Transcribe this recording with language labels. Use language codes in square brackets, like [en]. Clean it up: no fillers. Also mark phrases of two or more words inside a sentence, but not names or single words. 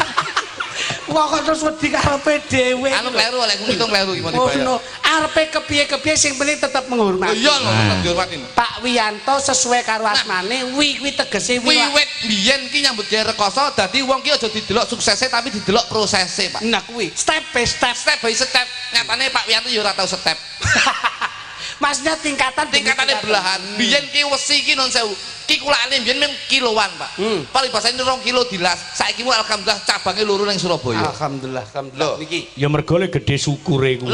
[jv] Kok terus wedi karepe dhewe. Anu kleru oleh ngitung kleru iki mau dibayar. Ngono, arepe kepiye-kepiye sing penting tetep menghormati. Iya lho, tetep dihormatin. Pak Wiyanto sesuai karo asmane, kuwi tegese Wiwit biyen ki nyambut gawe rekoso dadi wong ki aja didelok suksese tapi didelok prosese, Pak. Nah kuwi [en] step by step. Step by step. [jv] Nyatane Pak Wiyanto ya ora tau step. Maksudnya tingkatane belahan. Biyen ki wesi ki non sewu. Ki kulane biyen mung kiloan, Pak. Paribasane 2 kilo dilas. Saiki mu alhamdulillah cabange 2 ning Surabaya. Alhamdulillah, niki. Ya mergo le gedhe syukure kuwi.